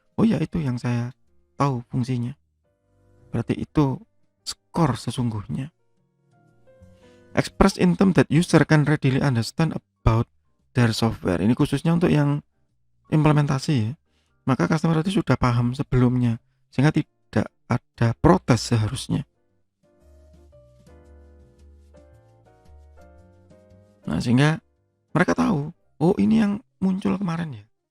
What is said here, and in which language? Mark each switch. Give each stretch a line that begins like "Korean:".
Indonesian: Oh ya, itu yang saya tahu fungsinya. Berarti itu skor sesungguhnya.
English: Express in terms that user can readily understand about their software.
Indonesian: Ini khususnya untuk yang implementasi ya. Maka customer tadi sudah paham sebelumnya, sehingga tidak ada protes seharusnya. Nah, sehingga mereka tahu, oh ini yang muncul kemarin ya.